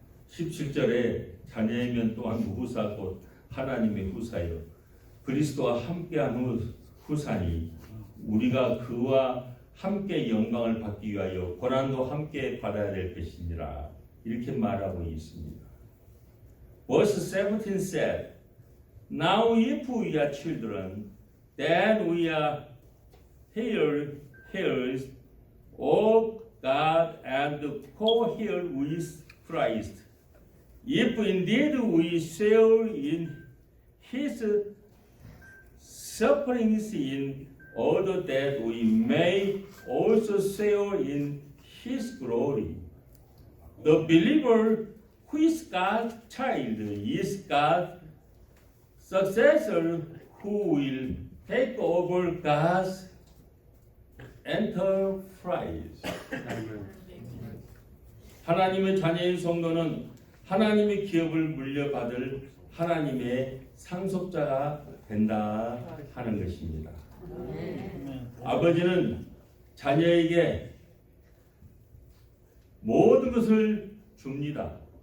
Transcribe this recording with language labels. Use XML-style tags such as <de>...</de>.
<ko>17절에 자녀이면 또한 후사 곧 하나님의 후사요 그리스도와 함께한 후사니 우리가 그와 함께 영광을 받기 위하여 고난도 함께 받아야 될 것이니라 이렇게 말하고 있습니다.</ko> <en>Verse 17 said, Now if we are children, then we are heirs of God and co-heirs with Christ. If indeed we share in His sufferings in order that we may also share in His glory. The believer who is God's child is God's successor who will take over God's enterprise.</en> <ko>하나님의 자녀인 성도는 하나님의 기업을 물려받을 하나님의 상속자가 된다 하는 것입니다. 아버지는 자녀에게 모든 것을 줍니다.</ko>